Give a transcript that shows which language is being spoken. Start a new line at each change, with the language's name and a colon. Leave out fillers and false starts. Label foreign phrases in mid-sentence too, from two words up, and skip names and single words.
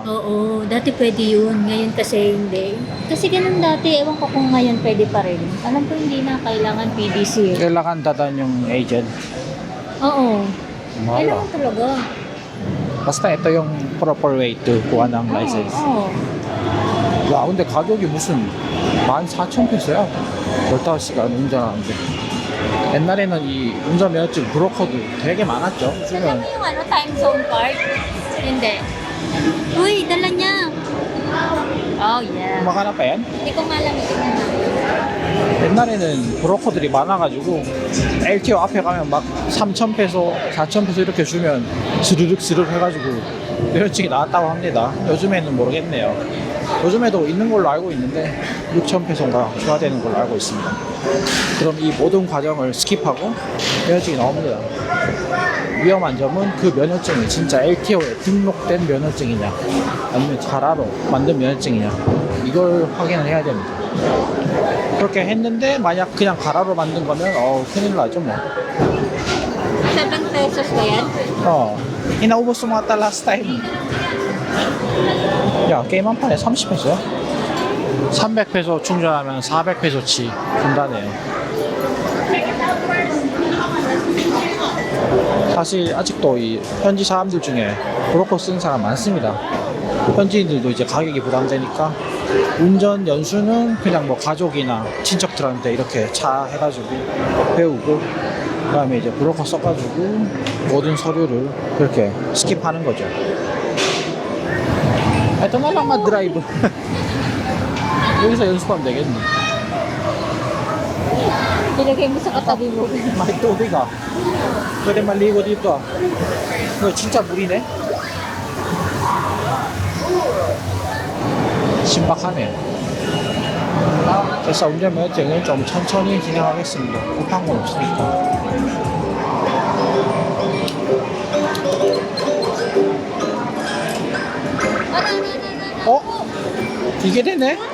Filipino: Oo, dati pwede yun. Ngayon kasi hindi. Kasi ganun dati, ewan ko kung ngayon pwede pa rin. Alam ko hindi na kailangan PDC. Kailangan dadaan yung agent. Oo. Mahal Kailangan talaga. Basta ito yung
English: proper way to
Filipino: kuha ng license. Oo.
Korean: 야, 근데 가격이 무슨 14,000페소야? 15시간 운전하는데. 옛날에는 이 운전면허증 브로커도 되게 많았죠.
Filipino: Alam
Korean: 지금
Filipino: mo yung
English: time zone card?
Filipino: Hindi. Uy, dala niya.
English: Oh, yeah.
Filipino: 막하나 pa yan? Hindi ko nga alam tingnan na.
Korean: 옛날에는 브로커들이 많아가지고 LTO 앞에 가면 막 3,000페소, 4,000페소 이렇게 주면 스르륵 스르륵 해가지고 면허증이 나왔다고 합니다. 요즘에는 모르겠네요. 요즘에도 있는 걸로 알고 있는데 6,000페소인가 추가되는 걸로 알고 있습니다. 그럼 이 모든 과정을 스킵하고 면허증이 나옵니다. 위험한 점은 그 면허증이 진짜 LTO에 등록된 면허증이냐 아니면 자라로 만든 면허증이냐 이걸 확인을 해야 됩니다. 그렇게 했는데 만약 그냥 가라로 만든 거면 큰일 나죠 뭐.
Filipino: 7 pesos ba yan? inaubos mo ata
English: last time.
Korean: 야 게임 한 판에 30페소야? 300페소 충전하면 400페소치 준다네요. 사실 아직도 이 현지 사람들 중에 브로커 쓰는 사람 많습니다. 현지인들도 이제 가격이 부담되니까 운전 연수는 그냥 뭐 가족이나 친척들한테 이렇게 차 해가지고 배우고 그다음에 이제 브로커 써가지고 모든 서류를 그렇게 스킵하는 거죠.
Filipino: Ito na lang mag-drive.
Korean: 여기서 연습하면 되겠네.
Filipino: Nilagay mo sa katabi mo. May tubig ah. Pwede maligo dito ah.
Korean: 이거 진짜 물이네. 신박하네. 그래서 운전면허증을 좀 천천히 진행하겠습니다. 급한 건 없으니까. 이게 되네?